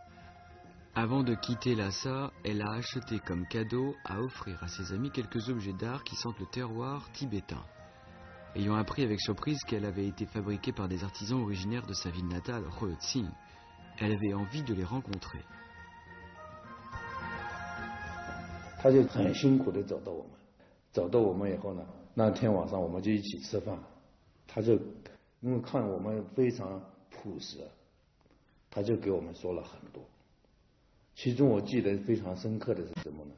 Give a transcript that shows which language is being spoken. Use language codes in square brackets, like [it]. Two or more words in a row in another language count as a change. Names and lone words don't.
[fr] Avant de quitter Lhasa, elle a acheté comme cadeau à offrir à ses amis quelques objets d'art qui sentent le terroir tibétain. Ayant appris avec surprise qu'elle avait été fabriquée par des artisans originaires de sa ville natale, Rheutsing, elle avait envie de les rencontrer. [zh] 他就很辛苦的找到我们以后呢，那天晚上我们就一起吃饭，他就因为看我们非常朴实，他就给我们说了很多。其中我记得非常深刻的是什么呢？